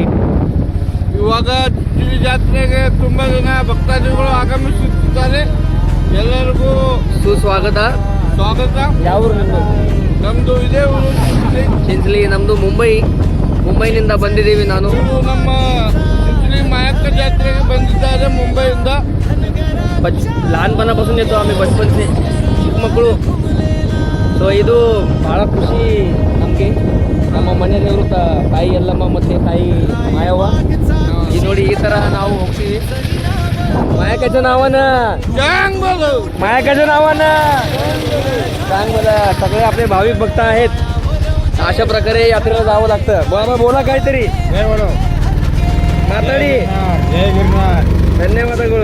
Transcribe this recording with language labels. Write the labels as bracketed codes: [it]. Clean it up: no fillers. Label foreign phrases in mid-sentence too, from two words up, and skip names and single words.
[kn] ಇವಾಗ ಚಿಂಚಲಿ ಜಾತ್ರೆಗೆ ತುಂಬಾ ಜನ ಭಕ್ತಾದಿಗಳು ಆಗಮಿಸುತ್ತಿದ್ದಾರೆ. ಎಲ್ಲರಿಗೂ ಸುಸ್ವಾಗತ. ಸ್ವಾಗತ. ಯಾವ ಊರು ನಿಮ್ಮದು? ನಮ್ದು ಇದೇ ಊರು ಚಿಂಚಲಿ. ನಮ್ದು ಮುಂಬೈನಿಂದ ಬಂದಿದ್ದೀವಿ. ನಾನು ನಮ್ಮ ಚಿಂಚಲಿ ಮಾಯಕ್ಕ ಜಾತ್ರೆಗೆ ಬಂದಿದ್ದಾರೆ मुंबईಯಿಂದ. [mr] लहानपणापासून येतो आम्ही, बचपनचे [kn] ಚಿಕ್ಕ ಮಕ್ಕಳು. ಸೊ ಇದು ಭಾಳ ಖುಷಿ ನಮಗೆ. ನಮ್ಮ ಮನೆ ದೇವರು ತಾಯಿ ಎಲ್ಲಮ್ಮ ಮತ್ತು ತಾಯಿ ಮಾಯವ್ವ. ಈ ನೋಡಿ ಈ ಥರ ನಾವು ಹೋಗ್ತೀವಿ. [mr] मायाकाच्या नावानं सांग मला. सगळे आपले भाविक भक्त आहेत. अशा प्रकारे यात्रेला जावं लागतं. बाबा बोला काहीतरी माताडी. [kn] धन्यवादಗಳು.